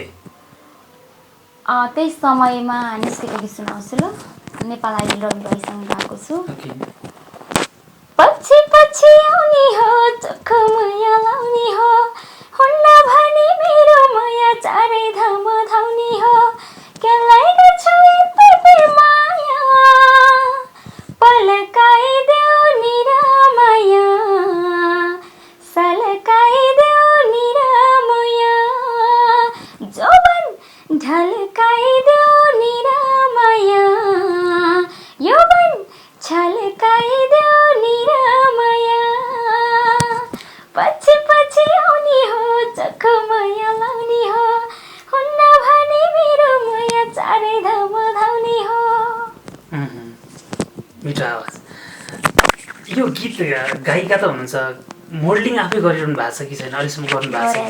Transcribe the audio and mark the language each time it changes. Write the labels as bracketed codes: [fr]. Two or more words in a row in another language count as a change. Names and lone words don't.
[ne] त्यही समयमा निस्केको गीत सुनाउँछु ल नेपाल आइडल रवि भाइसँग गाएको छु पछि पछि आउने हो चोख माया लाउने हो हुन्न भने मेरो माया चारै धाम धाउने हो केलाई गर्छु यति माया पलकाइदेऊ निरामया सलकाइदेऊ निरामया जोबन ढलकाइदेऊ निरामया यौवन छलकाइदेऊ निरामया पछि पछि आउने हो चोख माया लाउने हो हुन्न भने मेरो माया चारै धाम धाउने हो मिठो आवाज यो गीत गायिका त हुनुहुन्छ मोडलिङ आफै गरिरहनु भएको छ कि छैन अहिलेसम्म गर्नु भएको